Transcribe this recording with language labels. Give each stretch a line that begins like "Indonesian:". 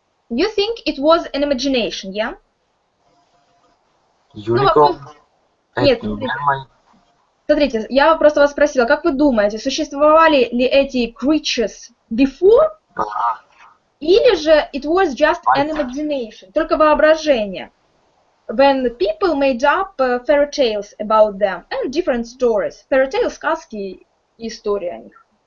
English: You think it was an imagination, yeah? Unicorn.
Russian: Нет, смотрите, я просто вас спросила, как вы думаете, существовали ли эти
English: creatures before?
Russian: Или же
English: it was just an imagination,
Russian: только воображение?
English: When people made up fairy tales about them and different stories.
Russian: Fairy tales, сказки и истории о них.